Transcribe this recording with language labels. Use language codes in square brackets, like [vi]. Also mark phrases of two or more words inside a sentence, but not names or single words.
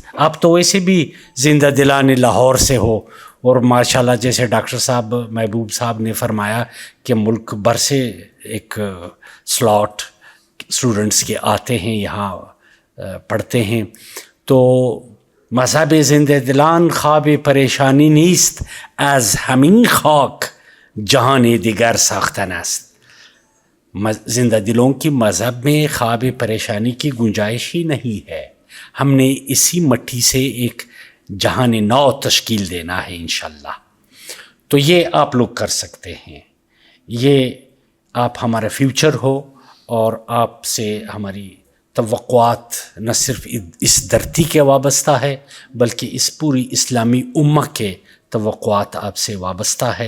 [ur] آپ تو ویسے بھی زندہ دلان لاہور سے ہو، اور ماشاءاللہ جیسے ڈاکٹر صاحب محبوب صاحب نے فرمایا کہ ملک بھر سے ایک [en] slot students [ur] کے آتے ہیں، یہاں پڑھتے ہیں۔ [fa] تو مذہب زندہ دلان خواب پریشانی نیست، از ہمین خاک جہان دیگر ساختن است۔ [ur] زندہ دلوں کی مذہب میں خواب پریشانی کی گنجائش ہی نہیں ہے۔ ہم نے اسی مٹی سے ایک جہان نو تشکیل دینا ہے انشاءاللہ۔ تو یہ آپ لوگ کر سکتے ہیں، یہ آپ ہمارا فیوچر ہو، اور آپ سے ہماری توقعات نہ صرف اس دھرتی کے وابستہ ہے، بلکہ اس پوری اسلامی امہ کے توقعات آپ سے وابستہ ہے۔